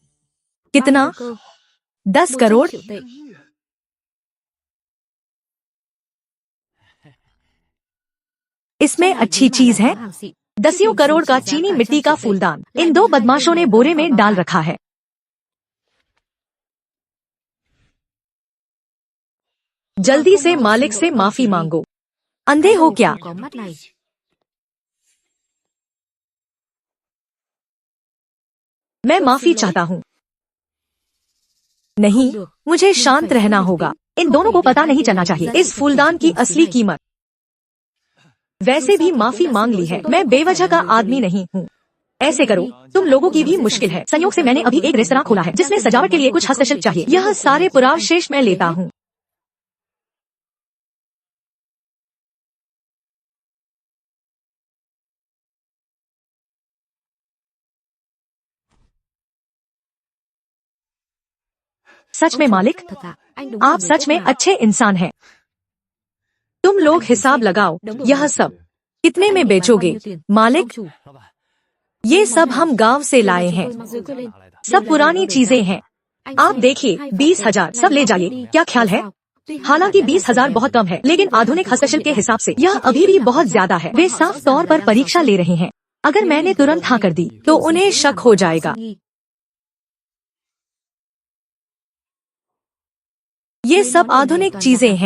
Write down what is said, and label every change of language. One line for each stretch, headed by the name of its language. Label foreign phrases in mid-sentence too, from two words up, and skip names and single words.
Hindi: कितना? 10 करोड़? इसमें अच्छी चीज है। 10 करोड़ का चीनी मिट्टी का फूलदान इन 2 बदमाशों ने बोरे में डाल रखा है। जल्दी से मालिक से माफी मांगो। अंधे हो क्या?
Vietnamese: Có mắt này.
Hindi: मैं माफी चाहता हूँ। नहीं, मुझे शांत रहना होगा। इन दोनों को पता नहीं चलना चाहिए इस फूलदान की असली कीमत। वैसे भी माफी मांग ली है, मैं बेवजह का आदमी नहीं हूँ। ऐसे करो, तुम लोगों की भी मुश्किल है। संयोग से मैंने अभी एक रेस्तरां खोला है जिसमें सजावट के लिए कुछ हस्तशिल्प चाहिए। यह सारे पुरावशेष मैं लेता हूँ। सच में मालिक,
Vietnamese: Thật à, anh đúng là
Hindi: आप
Vietnamese: người
Hindi: सच
Vietnamese: tốt
Hindi: में
Vietnamese: mà.
Hindi: अच्छे इंसान हैं। तुम लोग हिसाब लगाओ, यह सब कितने
Vietnamese: Anh
Hindi: में
Vietnamese: định bán bao
Hindi: बेचोगे?
Vietnamese: nhiêu tiền?
Hindi: मालिक,
Vietnamese: Ông chủ,
Chinese: 老板，
Hindi: ये सब हम गांव से
Vietnamese: điều này
Hindi: लाए
Vietnamese: chúng
Hindi: हैं,
Vietnamese: tôi mang dưới cơ lên.
Chinese: 拿来的。
Hindi: सब पुरानी चीजें हैं।
Vietnamese: Anh
Hindi: आप
Vietnamese: xem,
Hindi: देखिए, 2 20,000 सब ले जाइए, क्या ख्याल है? हालांकि 20,000 बहुत कम है, लेकिन आधुनिक हस्तशिल्प के हिसाब से यह अभी भी बहुत ज्यादा है। वे साफ तौर पर परीक्षा ले रहे हैं। अगर मैंने तुरंत हाँ कर दी तो उन्हें शक हो जाएगा। ये सब आधुनिक चीजें हैं।